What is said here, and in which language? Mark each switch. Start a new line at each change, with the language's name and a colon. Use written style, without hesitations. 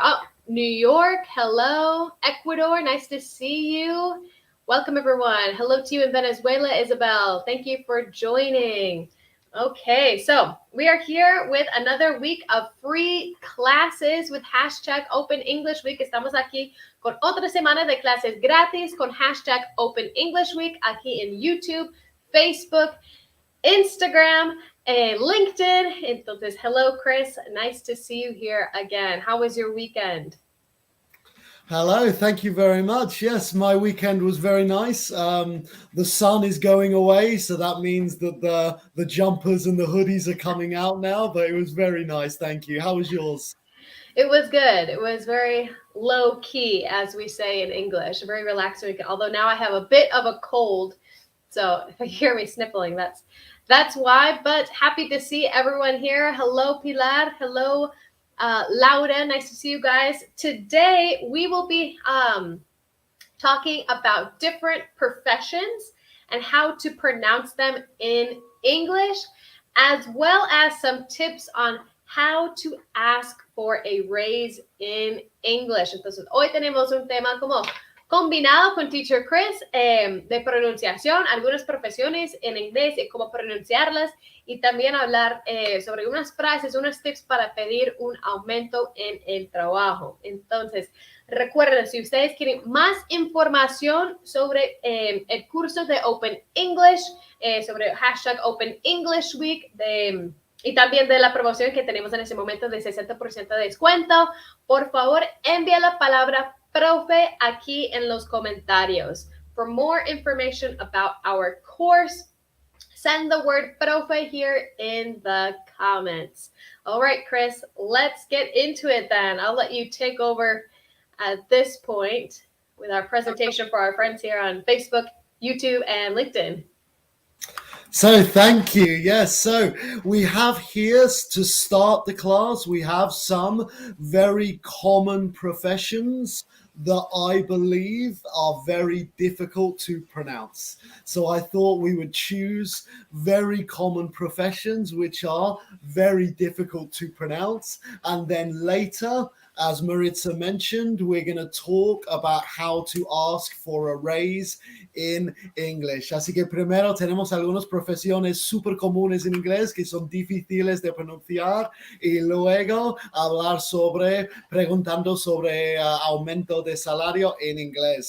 English: Oh, New York. Hello. Ecuador. Nice to see you. Welcome, everyone. Hello to you in Venezuela, Isabel. Thank you for joining. Okay, so we are here with another week of free classes with hashtag Open English Week.
Spanish: Estamos aquí con otra semana de clases gratis con hashtag Open English Week aquí en YouTube, Facebook, Instagram, and LinkedIn.
English: Entonces, hello, Chris. Nice to see you here again. How was your weekend? Hello, thank you very much. Yes, my weekend was very nice. The sun is going away, so that means that the jumpers and the hoodies are coming out now, but it was very nice. Thank you. How was yours? It was good. It was very low key, as we say in English, a very relaxed weekend. Although now I have a bit of a cold, so if you hear me sniffling, that's why. But happy to see everyone here. Hello, Pilar. Hello, Laura. Nice to see you guys. Today we will be talking about different professions and how to pronounce them in English, as well as some tips on how to ask for a raise in English.
Spanish: Entonces, hoy tenemos un tema como combinado con Teacher Chris de pronunciación, algunas profesiones en inglés y cómo pronunciarlas, y también hablar sobre unas frases, unos tips para pedir un aumento en el trabajo. Entonces, recuerden, si ustedes quieren más información sobre el curso de Open English, sobre hashtag Open English Week, y también de la promoción que tenemos en ese momento de 60% de descuento, por favor, envía la palabra profe aquí en los comentarios.
English: For more information about our course, send the word profe here in the comments. All right, Chris, let's get into it then. I'll let you take over at this point with our presentation for our friends here on Facebook, YouTube, and LinkedIn. So thank you. Yes, so we have here to start the class, we have some very common professions that I believe are very difficult to pronounce. So I thought we would choose very common professions which are very difficult to pronounce, and then later, as Maritza mentioned, we're going to talk about how to ask for a raise in English.
Spanish: Así que primero tenemos algunas profesiones súper comunes en inglés que son difíciles de pronunciar, y luego hablar preguntando sobre aumento de salario en inglés.